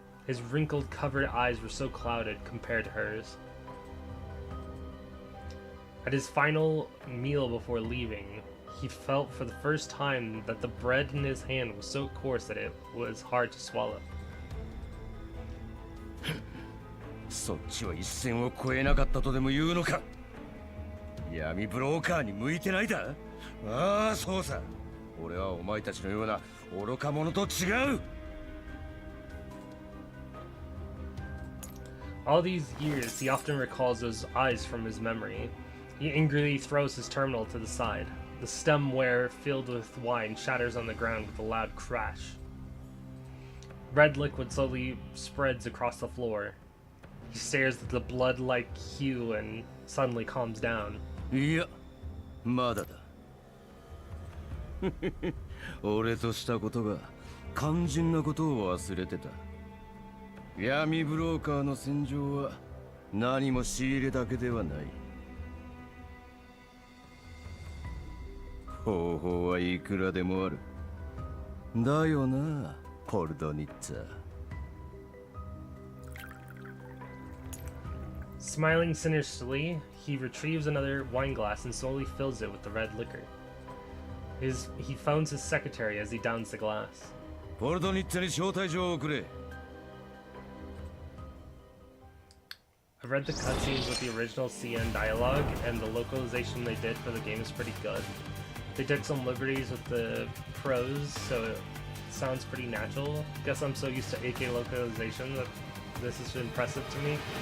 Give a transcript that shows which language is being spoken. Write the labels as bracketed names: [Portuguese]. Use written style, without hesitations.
[English] His wrinkled, covered eyes were so clouded compared to hers. At his final meal before leaving, he felt for the first time that the bread in his hand was so coarse that it was hard to swallow. [Japanese] そっちは一線を越えなかったとでも言うのか？闇ブローカーに向いてないだ？ああ、そうさ。俺はお前たちのような愚か者と違う。 [English] All these years, he often recalls those eyes from his memory. He angrily throws his terminal to the side. The stemware filled with wine shatters on the ground with a loud crash. Red liquid slowly spreads across the floor. He stares at the blood-like hue and suddenly calms down. [Japanese] いや、まだだ。俺としたことが肝心なことを忘れてた。闇ブローカーの戦場は何も仕入れだけではない。方法はいくらでもある。だよな、ポルドニッツァ。 [English] Smiling sinisterly, he retrieves another wine glass and slowly fills it with the red liquor. He phones his secretary as he downs the glass. [Japanese] ポルドニッツァに招待状を送れ。 [English] I've read the cutscenes with the original CN dialogue, and the localization they did for the game is pretty good. They took some liberties with the prose, so it sounds pretty natural. Guess I'm so used to AK localization that this is impressive to me.